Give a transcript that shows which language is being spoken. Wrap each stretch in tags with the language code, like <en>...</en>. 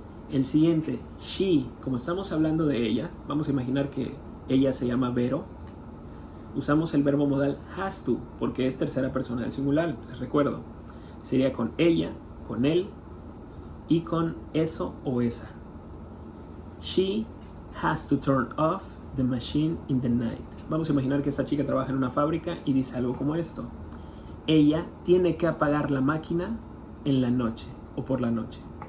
<es>El siguiente, she, como estamos hablando de ella, vamos a imaginar que ella se llama Vero. Usamos el verbo modal has to, porque es tercera persona del singular, les recuerdo. Sería con ella, con él y con eso o esa.</es> <en>She has to turn off the machine in the night.</en> <es>Vamos a imaginar que esta chica trabaja en una fábrica y dice algo como esto: ella tiene que apagar la máquina en la noche o por la noche.</es>